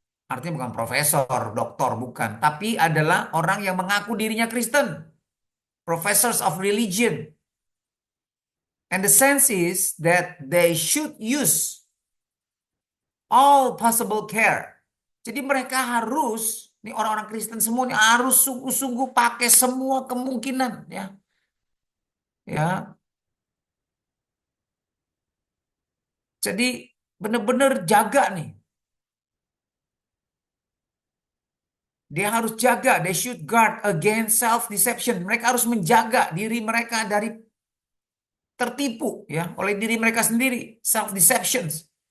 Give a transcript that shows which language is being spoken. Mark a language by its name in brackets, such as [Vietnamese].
[Indonesian] Artinya bukan profesor, doktor bukan, tapi adalah orang yang mengaku dirinya Kristen. [English] Professors of religion. And the sense is that they should use all possible care. [Indonesian] Jadi mereka harus, ini orang-orang Kristen semua ini harus sungguh-sungguh pakai semua kemungkinan ya. Ya. Jadi benar-benar jaga nih. Dia harus jaga, [English] they should guard against self-deception. [Indonesian] Mereka harus menjaga diri mereka dari tertipu ya oleh diri mereka sendiri, self-deceptions.